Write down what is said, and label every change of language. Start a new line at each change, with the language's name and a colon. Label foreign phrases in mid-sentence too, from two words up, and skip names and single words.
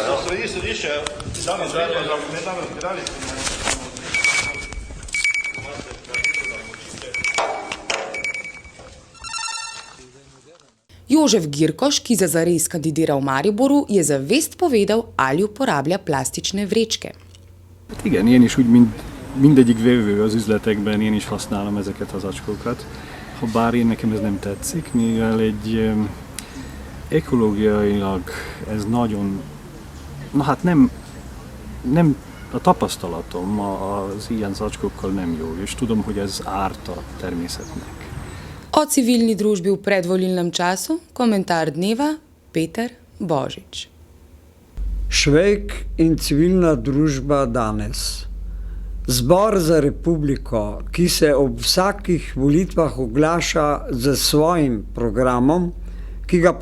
Slovenian: Sodišče, sami zdaj, ne tam razpirali. Jožef Girkoš, ki zares kandidira v Mariboru, je za Vest povedal, ali uporablja plastične vrečke.
Hungarian: Igen, én is úgy, mindegyik vevő az üzletekben, én is használom ezeket az acskókat. Bár én nekem ez nem tetszik, mivel egy ekológiailag ez nagyon, nem a tapasztalatom az ilyen zacskókkal nem jó, és tudom, hogy ez árt a természetnek.
Slovenian: O civilni družbi v predvolilnem času, komentar dneva, Peter Božič. Švejk in civilna družba danes. Zbor za republiko, ki se ob vsakih volitvah oglaša z svojim programom, ki ga